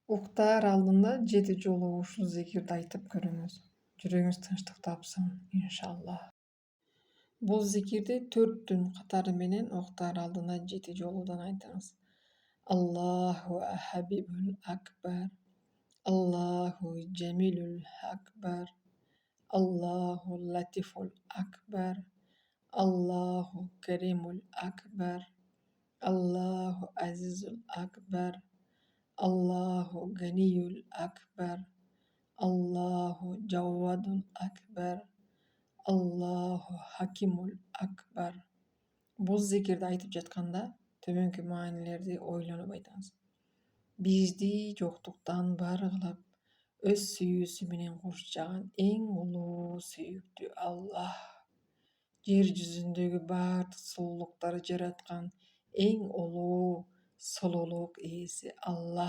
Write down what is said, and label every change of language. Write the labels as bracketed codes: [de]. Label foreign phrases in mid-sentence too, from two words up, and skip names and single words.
[ky] Уктаар алдында 7 жолу ушул зикирди айтып көрүңүз. Жүрөгүңүз тынчтык тапсын, иншалла. Бул зикирди 4 түн катары менен уктаар алдында 7 жолудан айтыңыз. [ar] الله حبيب الأكبر. الله جميل الأكبر. الله لطيف الأكبر. الله كريم الأكبر. الله عزيز الأكبر. الله غني الأكبر. الله جواد الأكبر. الله حكيم الأكبر. [ky] Бул зикирди айтып жатканда төмөнкү маанилерди ойлонуп айтыңыз. Бизди жоктуктан бар кылып, өз сүйүүсү менен курчаган эң улуу сүйүктүү Аллах. Жер жүзүндөгү баардык сулуулуктарды жараткан эң улуу сулуулук ээси Аллах.